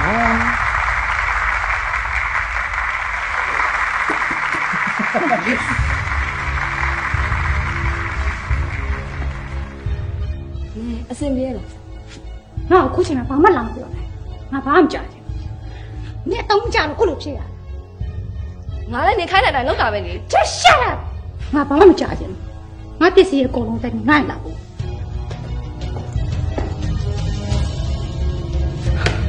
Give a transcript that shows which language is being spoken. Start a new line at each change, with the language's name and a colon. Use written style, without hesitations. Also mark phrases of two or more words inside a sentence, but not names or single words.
Burmese: အစင်ပြေလားငါအခုချိန်မှာဘာမှလာမပြောနဲ့ငါဘာမှမကြားချင်ဘူးနင်အုံးကြတော့ခုလိုဖြစ်ရငါလည်းနေခိုင်းနိုင်လောက်တာပဲလေ
English: just shut up
Burmese: ငါဘာမှမကြားချင်ဘူးငါပစ္စည်းရဲ့အကုန်လုံးတက်ငါ့လာဘူး